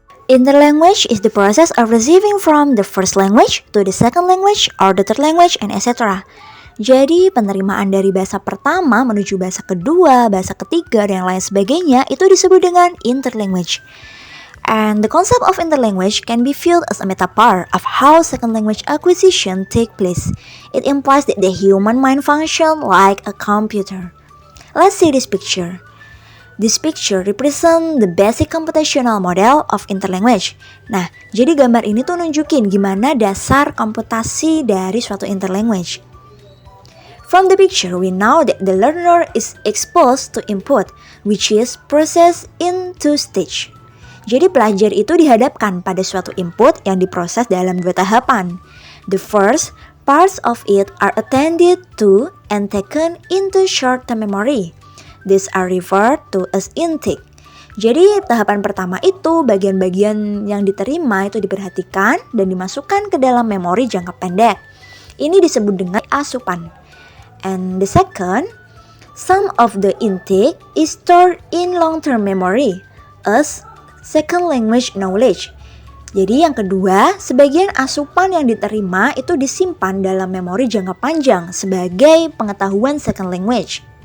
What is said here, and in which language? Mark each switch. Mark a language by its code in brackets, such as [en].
[en] Interlanguage is the process of receiving from the first language to the second language or the third language and etc. [id] Jadi penerimaan dari bahasa pertama menuju bahasa kedua, bahasa ketiga, dan yang lain sebagainya itu disebut dengan interlanguage. [en] And the concept of interlanguage can be viewed as a metaphor of how second language acquisition take place. It implies that the human mind function like a computer. Let's see this picture. This picture represent the basic computational model of interlanguage. [id] Nah, jadi gambar ini tuh nunjukin gimana dasar komputasi dari suatu interlanguage. [en] From the picture, we know that the learner is exposed to input, which is processed in two stages. [id] Jadi pelajar itu dihadapkan pada suatu input yang diproses dalam dua tahapan. [en] The first, parts of it are attended to and taken into short-term memory. These are referred to as intake. [id] Jadi tahapan pertama itu bagian-bagian yang diterima itu diperhatikan dan dimasukkan ke dalam memori jangka pendek. Ini disebut dengan asupan. [en] And the second, some of the intake is stored in long-term memory as second language knowledge. [id] Jadi yang kedua, sebagian asupan yang diterima itu disimpan dalam memori jangka panjang sebagai pengetahuan second language.